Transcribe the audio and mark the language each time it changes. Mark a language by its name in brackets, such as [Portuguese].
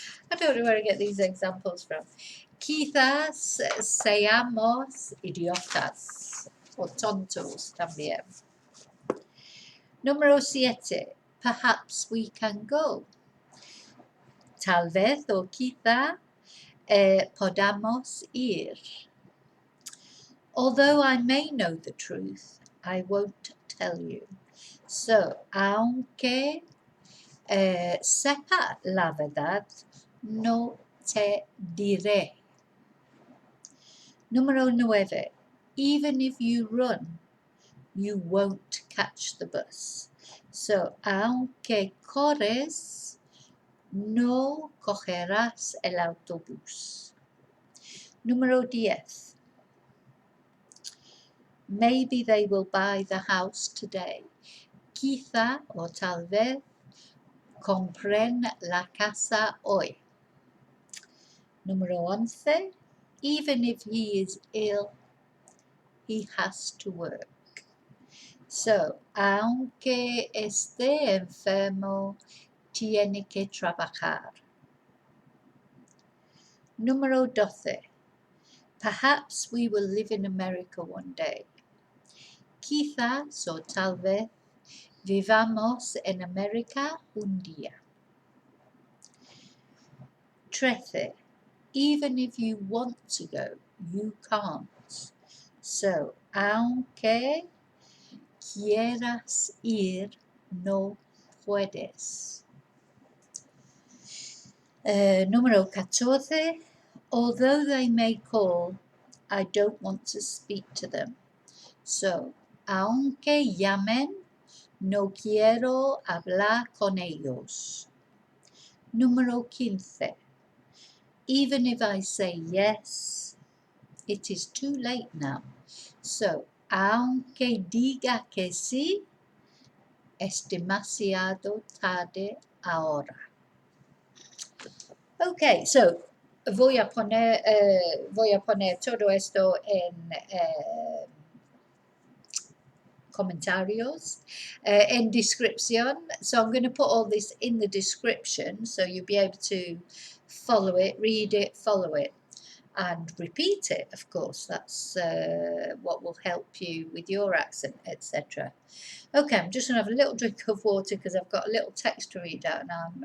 [English] I don't know where I get these examples from. [Spanish] Quizás seamos idiotas o tontos también. Número 7. [English] Perhaps we can go. [Spanish] Tal vez o quizá podamos ir. [English] Although I may know the truth, I won't tell you. [Spanish] So, aunque sepa la verdad, no te diré. Número 9. [English] Even if you run, you won't catch the bus. [Spanish] So, aunque corres, no cogerás el autobús. Número 10. [English] Maybe they will buy the house today. [Spanish] Quizá o tal vez compren la casa hoy. Número 11. [English] Even if he is ill, he has to work. [Spanish] So, aunque esté enfermo, tiene que trabajar. Número 12. [English] Perhaps we will live in America one day. [Spanish] Quizás o tal vez vivamos en América un día. 13. [English] Even if you want to go, you can't. [Spanish] So, aunque quieras ir, no puedes. Número 14. [English] Although they may call, I don't want to speak to them. [Spanish] So, aunque llamen, no quiero hablar con ellos. Número 15. [English] Even if I say yes, it is too late now. [Spanish] So, aunque diga que sí, es demasiado tarde ahora. Okay, so voy a poner todo esto en comentarios, [English] in description. So I'm going to put all this in the description so you'll be able to follow it, read it, follow it, and repeat it, of course. That's what will help you with your accent, etc. Okay, I'm just going to have a little drink of water because I've got a little text to read out now.